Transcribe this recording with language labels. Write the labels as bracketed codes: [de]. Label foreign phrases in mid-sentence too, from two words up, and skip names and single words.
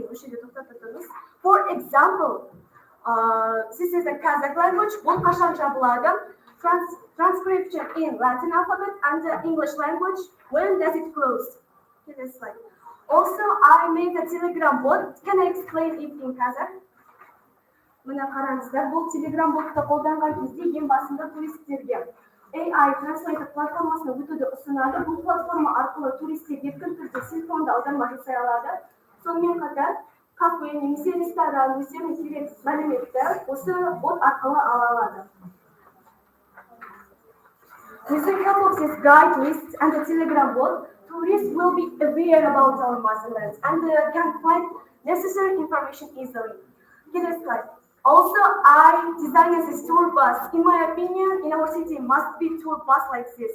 [en] For example, this is the Kazakh language, transcription in Latin alphabet, and the English language, when does it close? Also, I made a Telegram bot. Can I explain it in Kazakh? [kk] Мына қараңыздар, бұл Telegram ботты қолданған кезде ең басында туристерге AI Translator платформасына өтуді ұсынады. Бұл платформа арқылы туристер еркін түрде телефонда аударма жасай алады. Сонымен қатар, кафе немесе ресторан өздеріне керек мәліметті осы бот арқылы ала алады. [en] With the help of this guide list and the Telegram bot, tourists will be aware about our motherland and can find necessary information easily. Next slide. Also, I designed this tour bus. In my opinion, in our city must be tour bus like this.